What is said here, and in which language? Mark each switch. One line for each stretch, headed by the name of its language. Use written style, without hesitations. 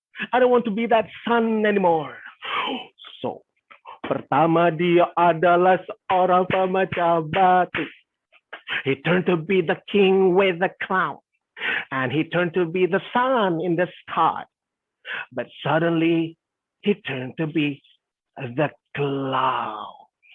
English: I don't want to be that sun anymore.
Indonesian: So, pertama dia adalah seorang pemecah batu.
English: He turned to be the king with the crown. And he turned to be the sun in the sky. But suddenly, he turned to be the cloud.